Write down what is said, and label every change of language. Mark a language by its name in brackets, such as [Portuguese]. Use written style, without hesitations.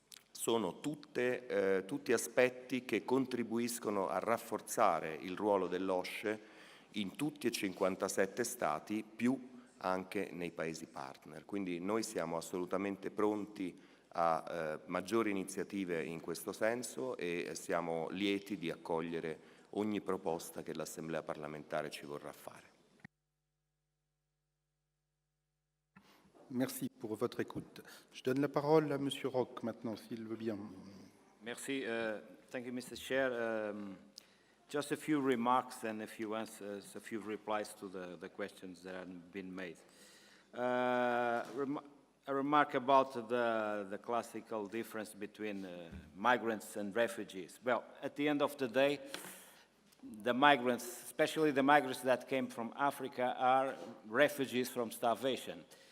[Italian] sono tutti aspetti che contribuiscono a rafforzare il ruolo dell'OSCE in tutti e 57 Stati, più anche nei Paesi partner. Quindi noi siamo assolutamente pronti a maggiori iniziative in questo senso e siamo lieti di accogliere ogni proposta che l'Assemblea parlamentare ci vorrà fare. [French] Merci pour votre écoute. Je donne la parole à M. Roch maintenant, s'il veut bien. [English] Merci. Thank you, Mr. Chair. Just a few remarks and a few answers, a few replies to the questions that have been made. A remark about the classical difference between migrants and refugees. Well, at the end of the day, the migrants, especially the migrants that came from Africa, are refugees from starvation.